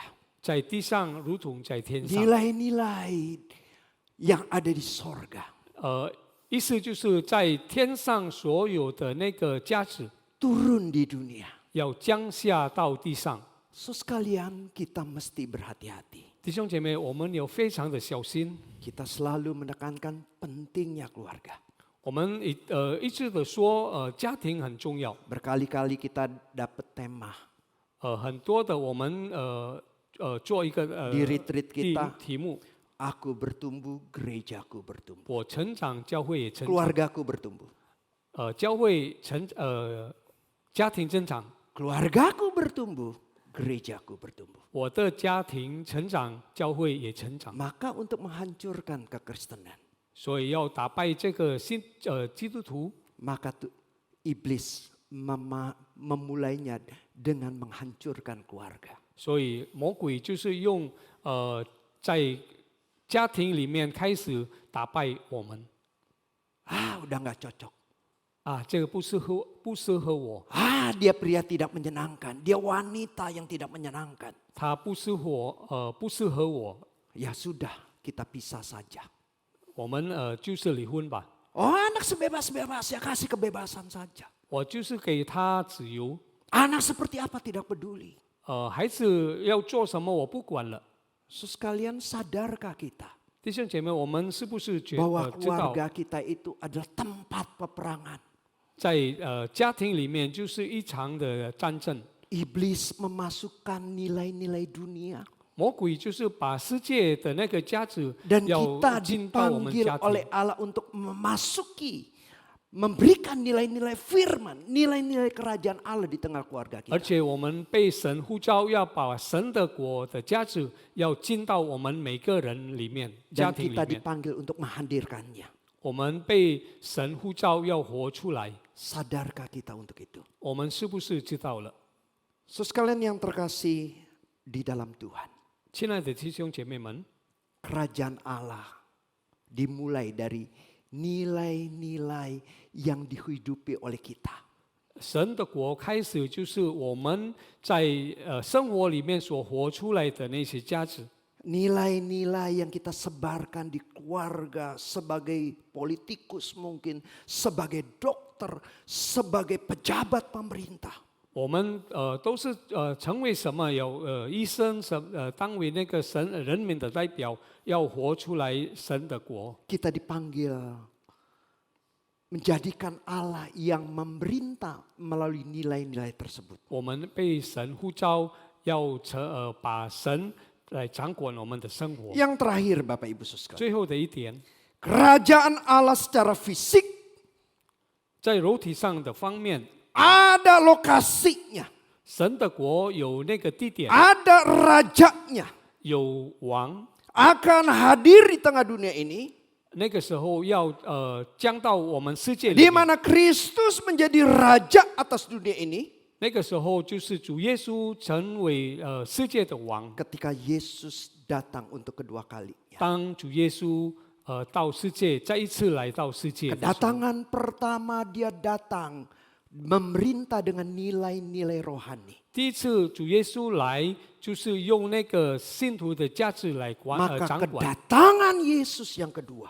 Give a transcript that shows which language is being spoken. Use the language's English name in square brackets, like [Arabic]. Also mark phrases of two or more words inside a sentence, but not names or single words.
[Chinese] 在地上如同在天上。 [Indonesian] Nilai-nilai yang ada di sorga [Chinese] 意思就是在天上所有的那个价值 [Indonesian] turun di dunia. [Chinese] 要降下到地上。 [Indonesian] So sekalian kita mesti berhati-hati. [Chinese] 弟兄姐妹，我们有非常的小心， [Indonesian] Kita selalu menekankan pentingnya keluarga. [Chinese] 我们一直的说，家庭很重要。 [Indonesian] Berkali-kali kita dapat tema [Chinese] 很多的我们做一个 [Indonesian] di retreat kita, [Chinese] 题目， [Indonesian] aku bertumbuh, gerejaku bertumbuh. [Chinese] 我成长，教会也成长， [Indonesian] Keluargaku bertumbuh. [Chinese] 教会家庭增长， [Indonesian] Keluargaku bertumbuh, gerejaku bertumbuh. [Chinese] 我的家庭成长，教会也成长。 [Indonesian] Maka untuk menghancurkan kekristenan, [Chinese] 所以要打败这个基督徒， [Indonesian] maka iblis memulainya dengan menghancurkan keluarga. [Chinese] 所以魔鬼就是用在家庭里面开始打败我们。 [Indonesian] Udah nggak cocok. [Chinese] 这个不适合我， [Indonesian] Dia pria tidak menyenangkan, dia wanita yang tidak menyenangkan. [Chinese] 他不适合我， [Indonesian] Ya sudah, kita pisah saja. [Chinese] 我们就是离婚吧。 [Indonesian] Anak sebebas-bebas ya kasih kebebasan saja. [Chinese] 我就是给他自由， [Indonesian] Anak seperti apa tidak peduli. [Chinese] 孩子要做什么我不管了。 [Indonesian] Sekalian sadarkah kita [Chinese] 弟兄姐妹，我们是不是知 [Indonesian] bahwa [Chinese] 道 [Indonesian] keluarga kita itu adalah tempat peperangan? [Chinese] 在家庭里面就是一场的战争， [Indonesian] Iblis memasukkan nilai-nilai dunia [Chinese] 魔鬼就是把世界的那个价值 [Indonesian] dan [Chinese] 要 [Indonesian] kita [Chinese] 进到我们 [Indonesian] dipanggil [Chinese] 家 [Indonesian] oleh [Chinese] 庭， [Indonesian] Allah untuk memberikan nilai-nilai firman, nilai-nilai kerajaan Allah di tengah keluarga [Chinese] 而 [Indonesian] kita. [Chinese] 且我们被神呼召要把神的国的价值要进到我们每个人里面，家 [Indonesian] Dan [Chinese] 庭里 [Indonesian] kita [Chinese] 面， [Indonesian] dipanggil untuk menghadirkannya. [Chinese] 我们被神呼召要活出来， [Indonesian] Sadarkah kita untuk itu? [Chinese] 我们是不是知道了？ [Indonesian] So sekalian yang terkasih di dalam Tuhan, [Chinese] 亲爱的弟兄姐妹们， [Indonesian] kerajaan Allah dimulai dari nilai-nilai yang dihidupi oleh kita. [Chinese] 神的国开始就是我们在生活里面所活出来的那些价值。 [Indonesian] Nilai-nilai yang kita sebarkan di keluarga sebagai politikus mungkin, sebagai dokter, sebagai pejabat pemerintah. [Chinese] 我们都是成为什么？有医生，当为那个人民的代表，要活出来神的国。 [Indonesian] Kita dipanggil menjadikan Allah yang memerintah melalui nilai-nilai tersebut. [Chinese] 我们被神呼召，要把神来掌管我们的生活。 [Indonesian] Yang terakhir Bapak Ibu Saudara, [Chinese] 最后的一点， [Indonesian] kerajaan Allah secara fisik [Chinese] 在肉体上的方面， [Indonesian] ada lokasinya. [Chinese] 神的国有那个地点， [Indonesian] ada rajanya [Chinese] 有王， [Indonesian] akan hadir di tengah dunia ini, [Chinese] 那个时候要降到我们世界里 [Indonesian] di [Chinese] 面， [Indonesian] mana Kristus menjadi raja atas dunia ini. [Chinese] 那个时候就是主耶稣成为世界的王。 [Indonesian] Ketika Yesus datang untuk kedua kalinya. [Chinese] 当主耶稣到世界，再一次来到世界的时候， [Indonesian] Kedatangan pertama dia datang memerintah dengan nilai-nilai rohani. [Chinese] 第一次主耶稣来，就是用那个信徒的价值来 [Indonesian] Maka [Chinese] 掌管。 [Indonesian] kedatangan Yesus yang kedua,